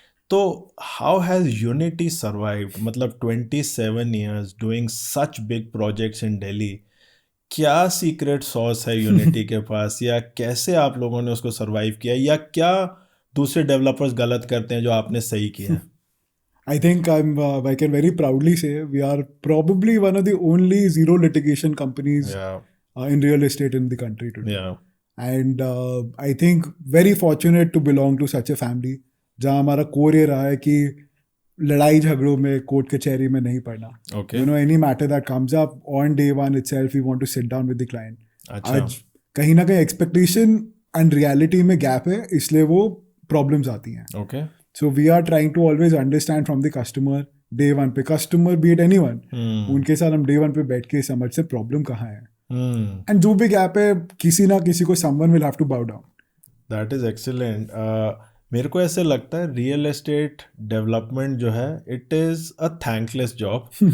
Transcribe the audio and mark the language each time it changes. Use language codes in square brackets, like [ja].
[en] तो how has unity survived? मतलब 27 years doing such big projects in Delhi. [hi] क्या secret sauce है यूनिटी के पास, या कैसे आप लोगों ने उसको सर्वाइव किया, या क्या दूसरे डेवलपर्स गलत करते हैं जो आपने सही किया? [en] I think I can very proudly say we are probably one of the only zero litigation companies in real estate in the country today. Yeah. And I think very fortunate to belong to such a family [hi] जहाँ हमारा core ये रहा है कि लड़ाई झगड़ों में court कचहरी में नहीं पड़ना. [en] Okay. You know, any matter that comes up on day one itself, we want to sit down with the client. [hi] अच्छा. आज कहीं ना कहीं [en] expectation and reality [hi] में gap है, इसलिए वो problems आती हैं. [en] Okay. So we are trying to always understand from the customer day one पे, customer beat anyone, Hmm. [hi] उनके साथ हम डे वन पे बैठ के समझते प्रॉब्लम कहाँ है, Hmm. एंड जो भी गैप है किसी ना किसी को [en] Someone will have to bow down. That is excellent. [hi] मेरे को ऐसे लगता है रियल एस्टेट डेवलपमेंट जो है [en] It is a thankless job.